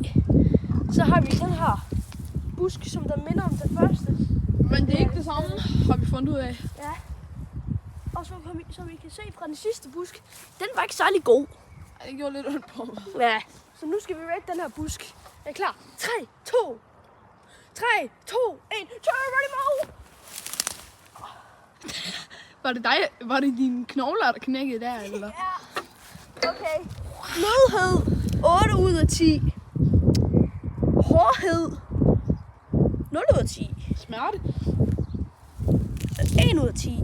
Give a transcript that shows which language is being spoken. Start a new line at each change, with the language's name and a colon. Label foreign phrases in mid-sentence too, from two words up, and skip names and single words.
Danish: Så har vi den her busk, som der minder om den første. Men det er ikke det samme, har vi fundet ud af. Ja. Og så vi kan se fra den sidste busk, den var ikke særlig god. Det gjorde lidt ondt på mig. Ja, så nu skal vi rate den her busk. Er I klar? 3, 2, 1,
English: turn ready mode!
Danish: Var det dine knogler, der knækkede der, eller? Ja. Okay. Blødhed 8 ud af 10. Hårdhed 0 ud af 10. Smerte? 1 ud af 10.